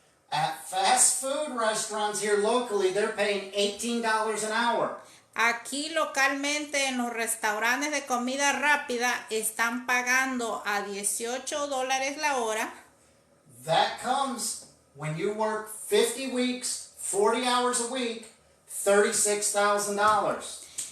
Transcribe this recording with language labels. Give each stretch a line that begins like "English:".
English: At fast food restaurants here locally, they're paying $18 an hour.
Spanish: Aquí localmente en los restaurantes de comida rápida están pagando a $18 la hora.
English: That comes when you work 50 weeks, 40 hours a week, $36,000.